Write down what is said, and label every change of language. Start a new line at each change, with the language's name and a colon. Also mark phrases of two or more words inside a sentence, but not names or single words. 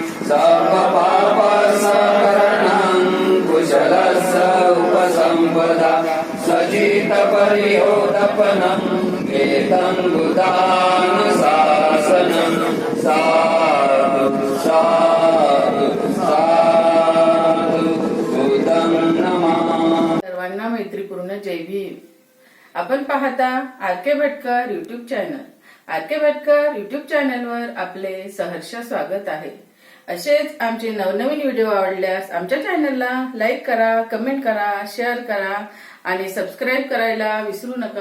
Pali: सर्वपापसकरणं कुशलस्य उपसम्पदा सजितपरियोदपनं एतं बुधानुशासनं। साधु साधु साधु बुद्धं नमामि।
Marathi: सर्वांना मैत्रीपूर्ण जय भीम। आपण पाहता आर.के. भटकर युट्यूब चॅनल। आर.के. भटकर युट्यूब चॅनलवर आपले सहर्ष स्वागत आहे। असेच आमचे नवनवीन व्हिडिओ आवडल्यास आमच्या चॅनलला लाईक करा, कमेंट करा, शेअर करा आणि सबस्क्राईब करायला विसरू नका।